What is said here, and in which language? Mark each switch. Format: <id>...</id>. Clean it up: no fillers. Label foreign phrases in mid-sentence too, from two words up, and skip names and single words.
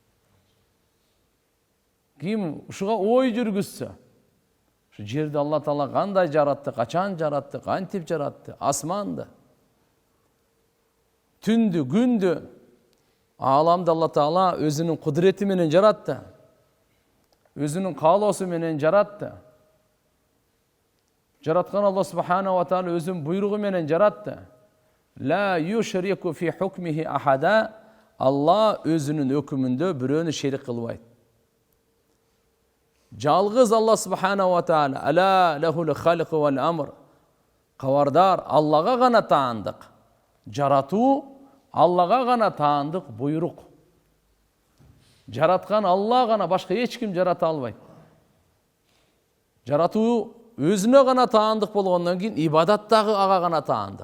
<ky>Ким ушуга ой жүргүзсө, ушу жерди Алла Таала кандай жаратты, качан жаратты, кантип жаратты, асманды, түндү, күндү, ааламды Алла Таала өзүнүн кудурети менен жаратты. Өзүнүн каалоосу менен жаратты. Жараткан Алла</ky> <ar>سبحانه وتعالى</ar> <ky>өзүнүн буйругу менен жаратты.</ky> <ar>لا يشرك في حكمه أحدا.</ar> <ky>Алла өзүнүн өкүмүндө бирөөнү шерик кылбайт. Жалгыз Алла</ky> <ar>سبحانه وتعالى ألا له الخلق والأمر.</ar> <ky>Кабардар, Аллага гана таандык. Жаратуу Аллага гана таандык буйрук. Жараткан Алла гана, башка эч ким жарата албайт. Жаратуу өзүнө гана таандык болгондон кийин ибадат дагы ага гана таандык.</ky>